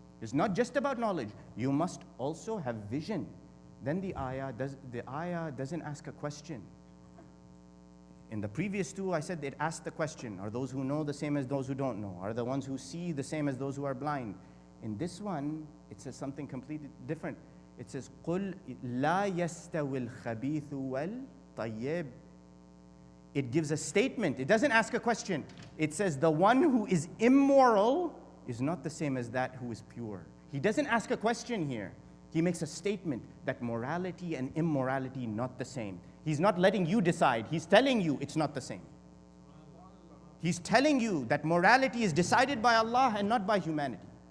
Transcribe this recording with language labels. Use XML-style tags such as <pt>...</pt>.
<en>It's not just about knowledge. You must also have vision. Then the ayah doesn't ask a question. In the previous two, I said it asked the question, are those who know the same as those who don't know? Are the ones who see the same as those who are blind? In this one, it says something completely different. It says,</en> <ar>قُلْ لَا يَسْتَوِي الْخَبِيثُ وَالْطَيِّبُ.</ar> <en>It gives a statement. It doesn't ask a question. It says the one who is immoral is not the same as that who is pure. He doesn't ask a question here. He makes a statement that morality and immorality not the same. He's not letting you decide. He's telling you it's not the same. He's telling you that morality is decided by Allah and not by humanity.</en>